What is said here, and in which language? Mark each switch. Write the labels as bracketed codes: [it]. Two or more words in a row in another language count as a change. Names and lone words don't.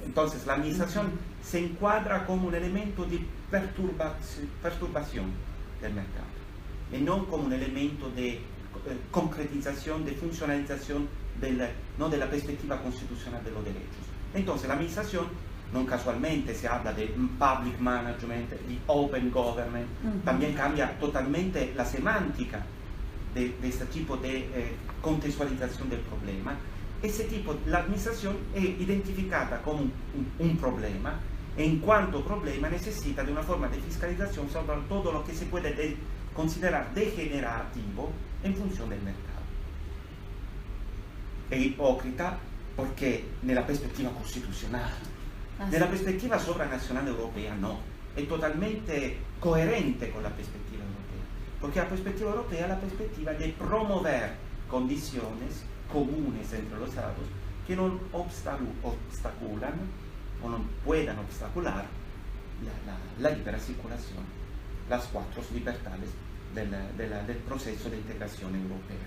[es] Entonces la administración se encuadra como un elemento de perturbación del mercado, y no como un elemento de concretización, de funcionalización de la perspectiva constitucional de los derechos. Entonces la administración, no casualmente se habla de [en] public management, [es] de [en] open government, [es] también cambia totalmente la semántica de este tipo de contextualización del problema. La administración es identificada como un problema, e en cuanto problema necesita de una forma de fiscalización sobre todo lo que se puede considerar degenerativo en función del mercado. [it] è ipocrita perché nella prospettiva costituzionale, nella prospettiva sovranazionale europea no, è totalmente coherente con la prospettiva europea, [es] porque la prospettiva europea es la perspectiva de promover condiciones comunes entre los estados que no obstaculan o no puedan obstacular la libera circulación, las cuatro libertades del proceso de integración europea.